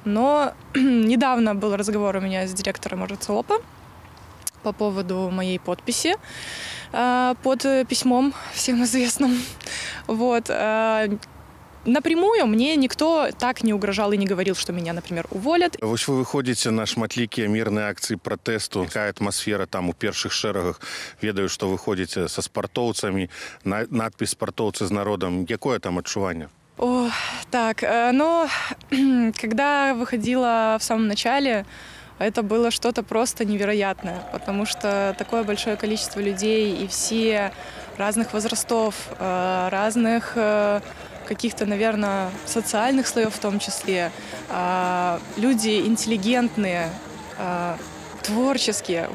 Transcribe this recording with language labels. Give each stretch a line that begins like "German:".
Russian: Но недавно был разговор у меня с директором РЦОПа по поводу моей подписи под письмом всем известным. Вот. напрямую мне никто так не угрожал и не говорил, что меня, например, уволят.
Belarusian: Вось вы выходзіце на шматлікія мірныя акцыі пратэсту. Якая атмасфера там у першых шэрагах? Ведаю, што вы ходзіце са спартоўцамі, надпіс «Спартоўцы з народам». Якое там адчуванне?
Russian: О, так, но когда выходила в самом начале, это было что-то просто невероятное, потому что такое большое количество людей и все разных возрастов, разных каких-то, наверное, социальных слоев в том числе, люди интеллигентные, творческие.